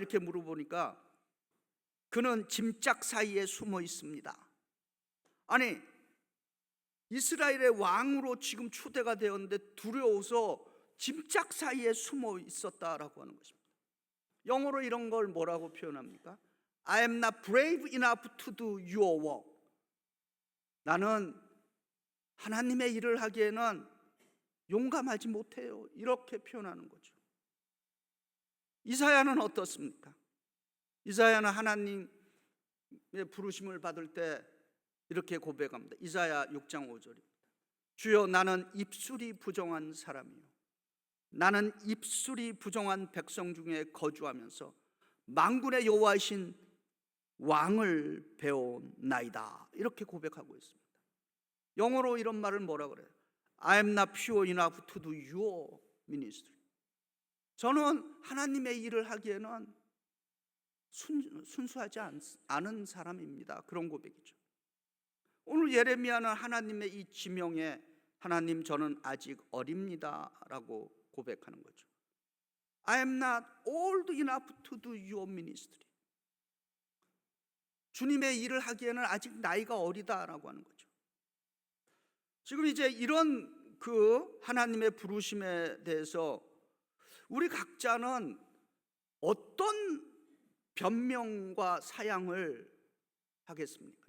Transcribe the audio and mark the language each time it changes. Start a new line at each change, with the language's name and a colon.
Korean: 이렇게 물어보니까 그는 짐짝 사이에 숨어 있습니다. 아니, 이스라엘의 왕으로 지금 초대가 되었는데 두려워서 짐짝 사이에 숨어 있었다라고 하는 것입니다. 영어로 이런 걸 뭐라고 표현합니까?
English: I am not brave enough to do your work.
Korean: 나는 하나님의 일을 하기에는 용감하지 못해요. 이렇게 표현하는 거죠. 이사야는 어떻습니까? 이사야는 하나님의 부르심을 받을 때 이렇게 고백합니다. 이사야 6장 5절입니다. 주여, 나는 입술이 부정한 사람이요, 나는 입술이 부정한 백성 중에 거주하면서 만군의 여호와이신 왕을 배워나이다. 이렇게 고백하고 있습니다. 영어로 이런 말을 뭐라 그래요?
English: I am not pure enough to do your ministry.
Korean: 저는 하나님의 일을 하기에는 순수하지 않은 사람입니다. 그런 고백이죠. 오늘 예레미야는 하나님의 이 지명에 하나님, 저는 아직 어립니다 라고 고백하는 거죠.
English: I am not old enough to do your ministry.
Korean: 주님의 일을 하기에는 아직 나이가 어리다라고 하는 거죠. 지금 이제 이런 그 하나님의 부르심에 대해서 우리 각자는 어떤 변명과 사양을 하겠습니까?